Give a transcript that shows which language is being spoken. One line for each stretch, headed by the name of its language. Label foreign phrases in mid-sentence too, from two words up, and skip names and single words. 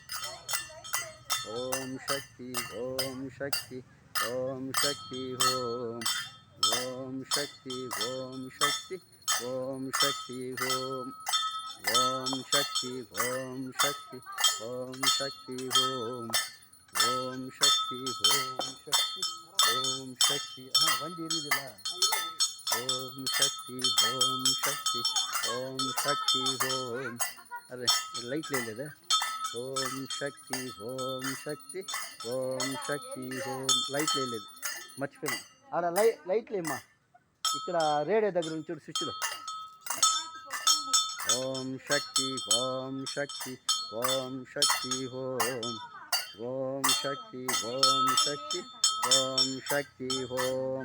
Tamil: ஓம் சக்தி ஓம் சக்தி ஓம் சக்தி ஓம் ஓம் சக்தி ஓம் சக்தி ஓம் சக்தி ஓம் ஓம் சக்தி ஓம் சக்தி ஓம் சக்தி ஓம் ஓம் சக்தி ஓம் சக்தி ஓம் சக்தி. வண்டி இருக்குதுல்ல. ஓம் சக்தி ஓம் சக்தி ஓம் சக்தி ஓம். அது லைட்டில் இல்லைது. ஓம் சக்தி ஓம் சக்தி
Telugu: ఓం శక్తి ఓం. లైట్లు లేదు మర్చిపోయాను. ఆడ లైట్లు ఏమ్మా, ఇక్కడ రేడియో దగ్గర నుంచి స్విచ్లో. ఓం శక్తి ఓం శక్తి ఓం శక్తి ఓం ఓం శక్తి ఓం శక్తి ఓం శక్తి ఓం.